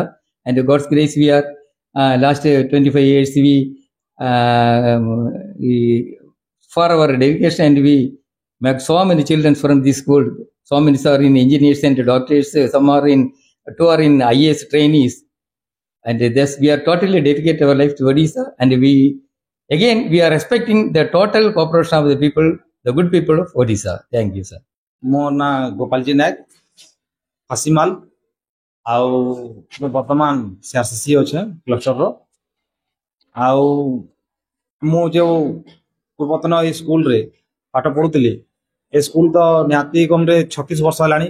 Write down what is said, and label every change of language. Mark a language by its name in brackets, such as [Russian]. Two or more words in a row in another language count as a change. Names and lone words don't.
[English] And God's grace, we are last 25 years for our dedication, and we make so many children from this school. So many are in engineers and doctors. Some are in two are in IAS trainees, and thus we are totally dedicated our life to Odisha. And we are respecting the total cooperation of the people, the good people of Odisha. Thank you, sir. [Odia] ମୋ ନାଁ ଗୋପାଳଜୀ ନାୟକ, ଫାସିମାଲ। ଆଉ ବର୍ତ୍ତମାନ ସିଆରସିସି ଅଛେ କ୍ଲଷ୍ଟରର। ଆଉ ମୁଁ ଯେଉଁ ପୂର୍ବତନ ଏ ସ୍କୁଲରେ ପାଠ ପଢ଼ୁଥିଲି, ଏ ସ୍କୁଲ ତ ନିହାତି କମରେ 36 ବର୍ଷ ହେଲାଣି।